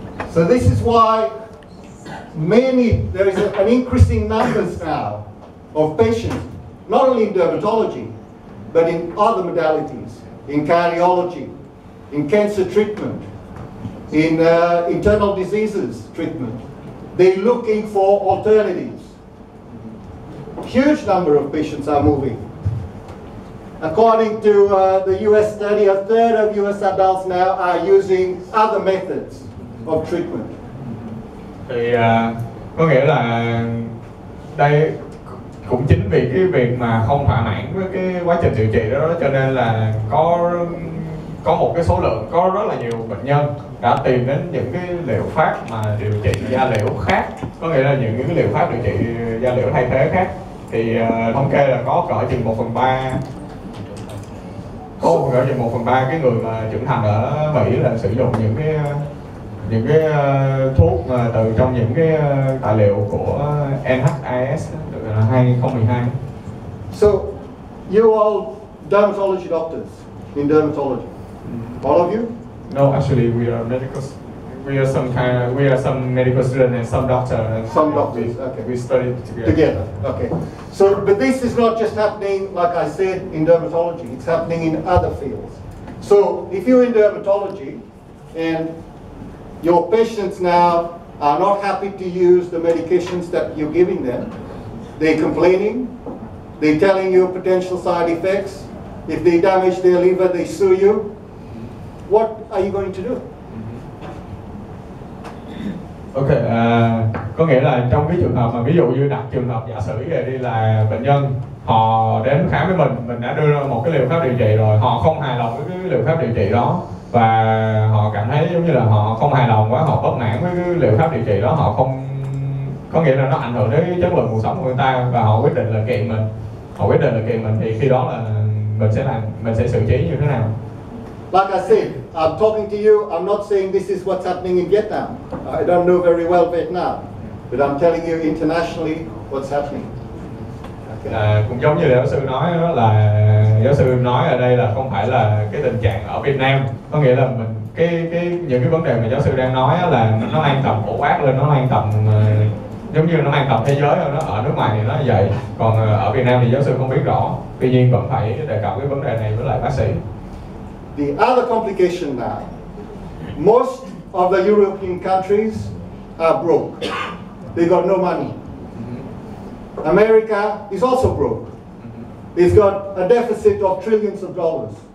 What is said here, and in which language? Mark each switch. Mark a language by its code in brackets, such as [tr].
[en] So this is why there is an increasing numbers now of patients, not only in dermatology, but in other modalities, in cardiology, in cancer treatment, in internal diseases treatment. They're looking for alternatives. Huge number of patients are moving. According to the US study, a third of US adults now are using other methods of treatment. [vi] Thì có nghĩa là đây cũng chính vì cái việc mà không thỏa mãn với cái quá trình điều trị đó, cho nên là có một cái số lượng, có rất là nhiều bệnh nhân đã tìm đến những cái liệu pháp mà điều trị da liễu khác, có nghĩa là những cái liệu pháp điều trị da liễu thay thế khác. Thì thống kê là có cỡ chừng 1/3, cỡ chừng 1/3 cái người mà trưởng thành ở Mỹ là sử dụng những cái thuốc mà từ trong những cái tài liệu của NHIS 2012. [en] So, you all dermatology doctors in dermatology, all of you? No, actually we are some medical students and some doctors. Some doctors, okay. We studied together. Okay. So, but this is not just happening, like I said, in dermatology. It's happening in other fields. So, if you're in dermatology and your patients now are not happy to use the medications that you're giving them, they're complaining, they're telling you potential side effects. If they damage their liver, they sue you. What are you going to do? [vi] Ok, có nghĩa là trong cái trường hợp mà ví dụ như đặt trường hợp giả sử về đi là bệnh nhân họ đến khám với mình đã đưa ra một cái liệu pháp điều trị rồi, họ không hài lòng với cái liệu pháp điều trị đó và họ cảm thấy giống như là họ không hài lòng quá, họ bất mãn với cái liệu pháp điều trị đó, họ không, có nghĩa là nó ảnh hưởng đến chất lượng cuộc sống của người ta và họ quyết định là kiện mình, thì khi đó là mình sẽ xử trí như thế nào? [en] Like I said, I'm talking to you, I'm not saying this is what's happening in Vietnam. I don't know very well Vietnam, but I'm telling you internationally what's happening. [vi] Cũng giống như giáo sư nói đó, là giáo sư nói ở đây là không phải là cái tình trạng ở Việt Nam, có nghĩa là mình những cái vấn đề mà giáo sư đang nói là nó lan tầm phổ quát lên, nó lan tầm giống như nó lan tầm thế giới hơn, nó ở nước ngoài thì nó như vậy, còn ở Việt Nam thì giáo sư không biết rõ, tuy nhiên vẫn phải đề cập cái vấn đề này với lại bác sĩ. [en] The other complication now, most of the European countries are broke. They got no money. America is also broke. It's got a deficit of trillions of dollars.